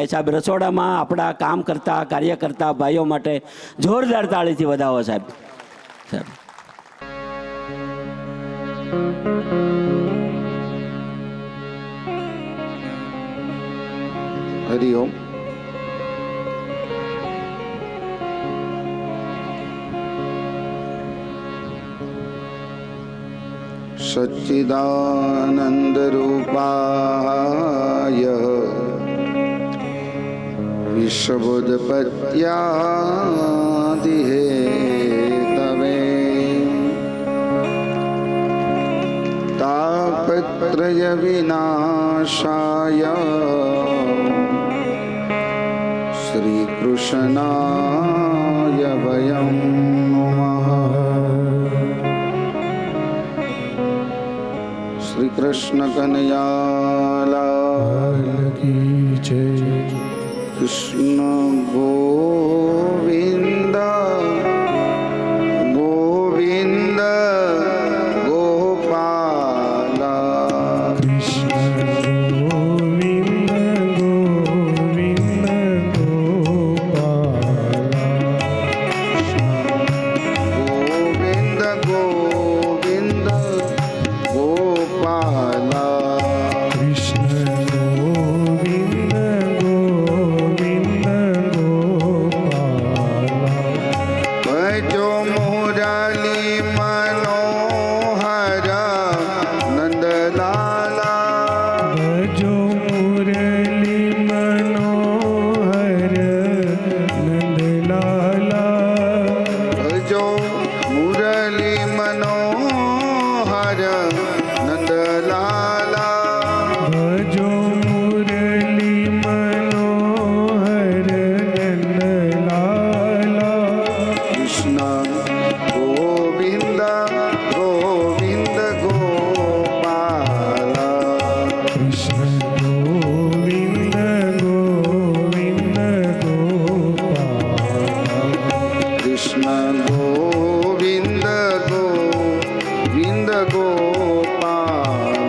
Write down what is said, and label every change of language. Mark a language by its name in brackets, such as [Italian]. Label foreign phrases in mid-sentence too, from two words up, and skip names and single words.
[Gujarati] સાહેબ, રસોડામાં આપણા કામ કરતા કાર્ય કરતા ભાઈઓ માટે જોરદાર તાળીથી વધાવો સાહેબ. હરિઓમ. [Sanskrit] सच्चिदानन्दरूपाय विश्वबुद्धपत्यादिहेतवे तापत्रयविनाशाय श्रीकृष्णाय वयं नमः. [Hindi] श्री कृष्ण कन्हैयालाल की जय. कृष्ण गोविंद गोविंद गोपाल. कृष्ण गोविंद गोविंद गोपाल. गोविंद गोविंद गोपाल. कृष्ण गोविंद गोविंद गोपाल. भजो मुरली मनोहर नंदलाला. भजो मुरली मनोहर नंदलाला. भजो मुरली मनोहर नंदलाला. भजो मुरली मनोहर नंदलाला. कृष्ण गोविंद गोविंद गोपाल. कृष्ण गोविंद गोविंद गोपाल. कृष्ण गोविंद गोविंद गोपाल.